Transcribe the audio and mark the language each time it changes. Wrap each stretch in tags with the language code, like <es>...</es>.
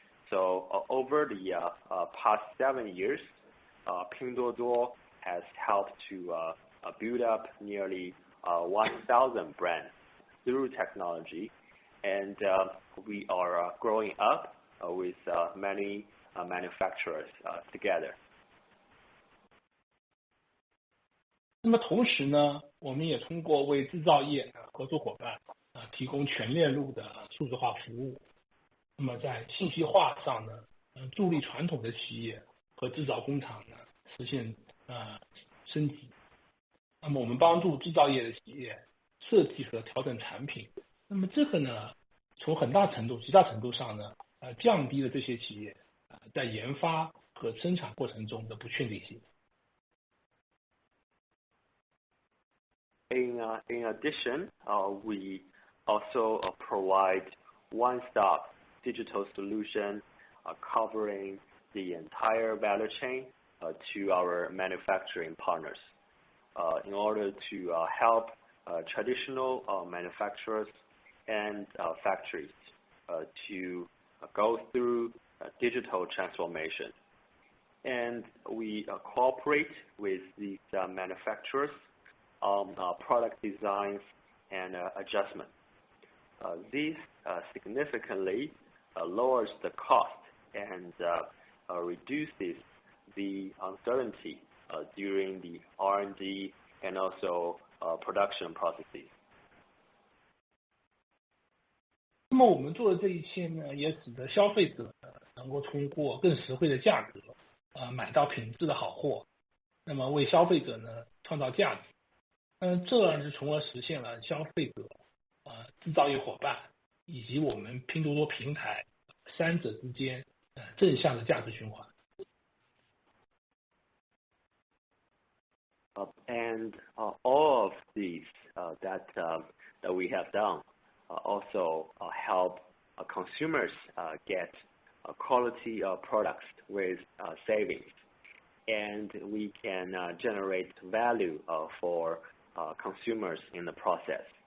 <en>So over the past 7 years, Pinduoduo has helped to build up nearly 1,000 brands through technology, and we are growing up with many manufacturers together.</en> <zh>那么同时呢，我们也通过为制造业合作伙伴提供全链路的数字化服务。那么在信息化上呢，助力传统的企业和制造工厂呢实现升级。那么我们帮助制造业的企业设计和调整产品。那么这个呢，从极大程度上呢，降低了这些企业在研发和生产过程中的不确定性。</zh> <en>In addition, we also provide one-stop digital solution covering the entire value chain to our manufacturing partners in order to help traditional manufacturers and factories to go through digital transformation. And we cooperate with these manufacturers on product designs and adjustment. This significantly lowers the cost and reduces the uncertainty during the R&D and also production processes.</en> <zh>那么我们做的这一切呢，也使得消费者能够通过更实惠的价格买到品质的好货，那么为消费者呢创造价值。这是从而实现了消费者、制造业伙伴以及我们拼多多平台三者之间正向的价值循环。</zh> <en>And all of these that we have done also help consumers get quality products with savings, and we can generate value for consumers in the process.</en>